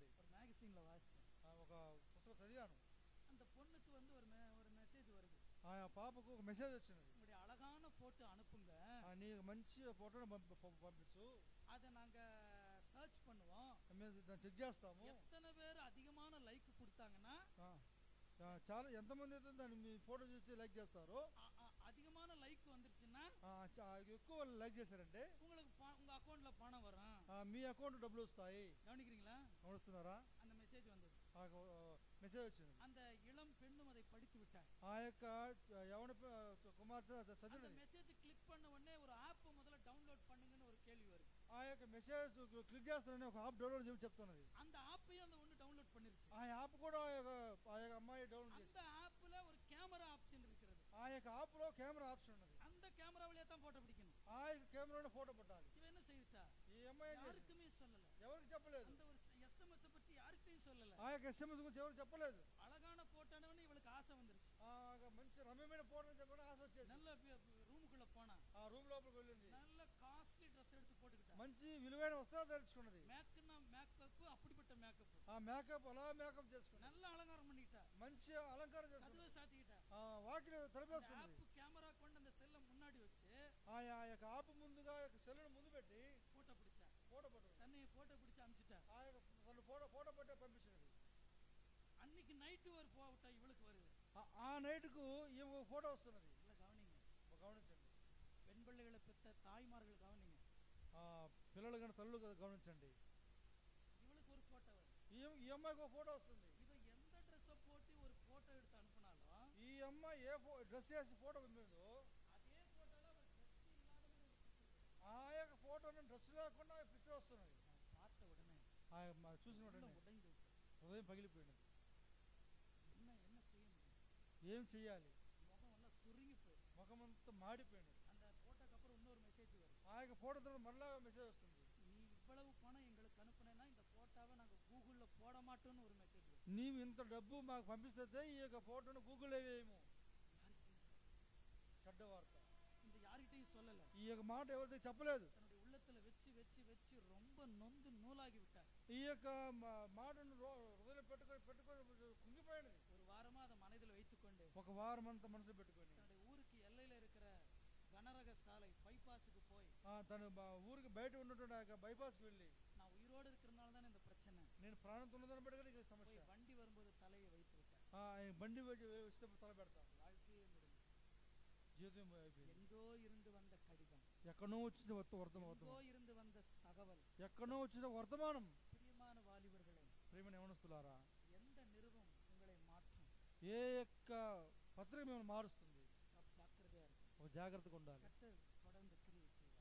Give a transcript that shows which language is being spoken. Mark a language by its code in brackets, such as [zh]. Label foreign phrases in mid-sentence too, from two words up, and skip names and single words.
[ta] ஒரு மேகசின்ல வாசித்தேன். [te] ఒక పుస్తకం చదివాను. [ta] அந்த பொண்ணுக்கு வந்து ஒரு மெசேஜ் வருது. [te] ఆ పాపకు ఒక మెసేజ్ వచ్చింది. [ta] உங்களுடைய அழகான போட்டோ அனுப்புங்க, [te] నీ మంచి ఫోటోను పంపించు, [ta] அதை நாங்க சர்ச் பண்ணுவோம், [te] చెక్ చేస్తాము. [ta] எத்தனை பேர் அதிகமான லைக் கொடுத்தாங்கன்னா [te] చాలా ఎంతమంది అయితే దాన్ని మీ ఫోటో చూసి లైక్ చేస్తారో, [ta] அதிகமான லைக் வந்துருச்சுன்னா [te] ఎక్కువ లైక్ చేశారంటే [ta] உங்களுக்கு உங்க அக்கௌண்ட்ல பணம் வரும், [te] మీ అకౌంట్ డబ్బులు వస్తాయి. [ta] கவனிக்கிறீங்களா? [te] గమనిస్తున్నారా? [ta] அந்த மெசேஜ் வந்தது. [te] మెసేజ్ వచ్చింది. [ta] அந்த இளம் பெண்ணும் அதை படித்து விட்டார். [te] ఆ యొక్క యవన కుమార్తె [ta] அந்த [te] చదివినది. [ta] மெசேஜ் கிளிக் பண்ண உடனே ஒரு ஆப் முதல்ல டவுன்லோட் பண்ணுங்கன்னு ஒரு கேள்வி வருது. [te] ఆ యొక్క మెసేజ్ క్లిక్ చేస్తానని ఒక యాప్ డౌన్లోడ్ చేసి చెప్తున్నది. [ta] அந்த ஆப்பையும் அந்த ஒண்ணு டவுன்லோட் பண்ணிருச்சு. [te] ఆ యాప్ కూడా ఆ యొక్క అమ్మాయి డౌన్లోడ్ చేసి, [ta] அந்த ஆப்ல ஒரு [en] camera option [ta] இருக்கிறது. [te] ఆ యొక్క యాప్ లో [en] camera option [te] ఉన్నది. [ta] அந்த கேமரா வழியா தான் போட்டோ பிடிக்கணும். [te] ఆ యొక్క కెమెరాలో ఫోటో పట్టాలి. [ta] இவ என்ன செய்துட்டா? [te] ఈ అమ్మాయి [ta] யாருக்குமே சொல்லல, [te] ఎవరికి చెప్పలేదు. [ta] அந்த ஒரு SMS பத்தி யாருக்கையும் சொல்லல. [te] ఆ యొక్క SMS గురించి ఎవరికి చెప్పలేదు. [ta] அழகான போட்டோனவனே இவளுக்கு ஆசை வந்துருச்சு. [te] ఆ మంచి రమ్యమైన ఫోటో చెప్పడం ఆశ వచ్చేది. [ta] நல்ல ரூமுக்குள்ள போனா, [te] ఆ రూమ్ లోపలికి వెళ్ళింది. [ta] நல்ல [en] costly dress [ta] எடுத்து போட்டுக்கிட்டா. [te] మంచి విలువైన వస్త్రాలు ధరించుకున్నది. [ta] மேக்கப் அப்படிப்பட்ட மேக்கப், [te] ఆ మేకప్ అలా మేకప్ చేసుకున్నది. [ta] நல்ல అలంకారం பண்ணிட்டா, [te] మంచి అలంకారం చేసుకున్నది. [ta] கதவை சாத்திக்கிட்டா. [te] ఆ వాకిలి తలుపేసుకున్నది. [en] app camera [ta] கொண்டு அந்த செல்ல முன்னாடி வச்சு [te] ఆ యొక్క ఆపు ముందుగా సెల్లును ముందు పెట్టి [ta] போட்டோ பிடிச்சா. [te] ఫోటో పట్టు, [ta] தன்னை போட்டோ பிடிச்சு அனுப்பிச்சிட்டா. [te] ఆ యొక్క తను ఫోటో పట్టే పంపించినది. [ta] அன்னைக்கு நைட்டு ஒரு போட்டோ இவளுக்கு வருது. [te] ఆ నైట్కు ఈ ఫోటో వస్తున్నది. [ta] இல்ல கவனிங்க, [te] గమనించండి. [ta] பெண் பிள்ளைகளை பெற்ற தாய்மார்கள் கவனிங்க. [te] పిల్లలు కానీ తల్లులు గమనించండి. [ta] இவளுக்கு ஒரு போட்டோ வருது. [te] ఈ అమ్మాయికి ఒక ఫోటో వస్తుంది. [ta] இவ எந்த ட்ரெஸ்ஸை போட்டு ஒரு போட்டோ எடுத்து அனுப்புனாலும் [te] ఈ అమ్మాయి ఏ డ్రెస్ వేసి ఫోటో పంపిందో [ta] அதே போட்டோல ஒரு ட்ரெஸ் இல்லாத [te] ఆ యొక్క ఫోటోను డ్రెస్ లేకుండా పిక్చర్ వస్తున్నది. [ta] பார்த்த உடனே [te] చూసిన వెంటనే [ta] உடைந்து [te] హృదయం పగిలిపోయినది. [ta] என்ன செய்ய முடியும்? [te] ఏం చెయ్యాలి? [ta] முகம் எல்லாம் சுருங்கி போயிடுச்சு. [te] ముఖమంతా మాడిపోయినది. [ta] அந்த போட்டோக்கு அப்புறம் இன்னொரு மெசேஜ் வருது. [te] ఆ యొక్క ఫోటో తర్వాత మళ్ళా మెసేజ్ వస్తుంది. [ta] நீ இவ்வளவு பணம் எங்களுக்கு அனுப்புனேன்னா இந்த போட்டோவை நாங்க கூகுள்ல போட மாட்டோம்னு ஒரு மெசேஜ் வருது. [te] నీవు ఇంత డబ్బు మాకు పంపిస్తే ఈ యొక్క ఫోటోను గూగుల్లో వేయము. [ta] இந்த யார்கிட்டயும் சொல்லல, [te] ఈ యొక్క మాట ఎవరికి చెప్పలేదు. [ta] தன்னுடைய உள்ளத்துல வச்சு வச்சு வச்சு ரொம்ப நொந்து நூலாகி விட்டார். [te] ఈ యొక్క మాటను హృదయంలో పెట్టుకొని కుంగిపోయాడు. [ta] ஒரு వారமா அதை மனதில் வைத்துக்கொண்டு [te] ఒక వారం అంతా మనసులో పెట్టుకొని [ta] தன்னுடைய ஊருக்கு எல்லையில இருக்கிற கனரக சாலை பைபாஸுக்கு போய் [te] తన ఊరికి బయట ఉన్నటువంటి ఆ యొక్క బైపాస్కి వెళ్ళి, [ta] நான் உயிரோடு இருக்கிறதுனால தானே இந்த பிரச்சனை, [te] నేను ప్రాణంతో ఉన్నదాన్ని బట్టి ఈ సమస్య, [ta] வண்டி வரும்போது தலையை வைத்து விட்டார். [te] బండి వస్తే తల పెడతా, [ta] வாழ்க்கையே முடிஞ்சு. [te] జీవితం అయిపోయింది. [ta] எங்கோ இருந்து வந்த கடிதம், [te] ఎక్కడో వచ్చిన వర్తమానం, [ta] எங்கோ இருந்து வந்த தகவல். [te] ఎక్కడో వచ్చిన వర్తమానం. [ta] பிரியமான வாலிபர்களே, [te] ప్రియమైన యవనస్తులారా, [ta] எந்த நிருபம் உங்களை மாற்றும்? [te] ఏ యొక్క పత్రిక మిమ్మల్ని మారుస్తుంది? [ta] ஜாக்கிரதையா இருக்கும். [te] ఒక జాగ్రత్తగా ఉండాలి. [ta] கர்த்தர் தொடர்ந்து கிரியை செய்வார்.